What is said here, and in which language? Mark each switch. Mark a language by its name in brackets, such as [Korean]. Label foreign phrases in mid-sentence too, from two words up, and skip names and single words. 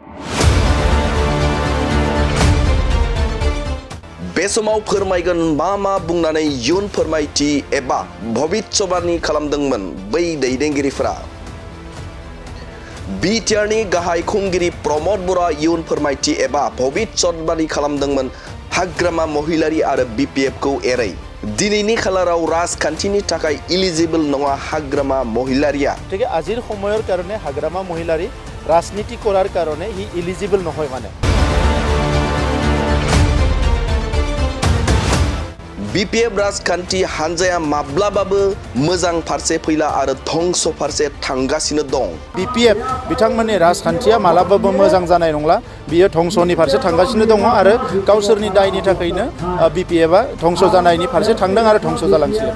[Bodo] बे समाव फोरमायगोन मा बुंनानै इयुन फोरमायथि एबा भबिष्यतबाणी खालामदोंमोन बै दैदेनगिरिफोरा। बिटिआरनि गाहाय खुंगिरि प्रमद बर'आ इयुन फोरमायथि एबा भबिष्यतबाणी खालामदोंमोन हाग्रामा महिलारि आरो BPF खौ एरै। दिनैनि खालाराव राजखान्थिनि थाखाय इलिजिबल नङा हाग्रामा महिलारिया। [Assamese] গতিকে আজিৰ সময়ৰ কাৰণে হাগ্ৰামা মহিলাৰী ৰাজনীতি কৰাৰ কাৰণে হি ইলিজিবল নহয় মানে। [Bodo] BPF राजखान्थि हानजाया माब्लाबाबो मोजां फारसे फैला आरो धंस फारसे थांगासिनो दं। BPF बिथांमोननि राजखान्थिया मालाबाबो मोजां जानाय नंला, बियो धंसनि फारसे थांगासिनो दङ आरो गावसोरनि दायनि थाखायनो BPF आ धंस जानायनि फारसे थांदों आरो धंस जालांसिगोन।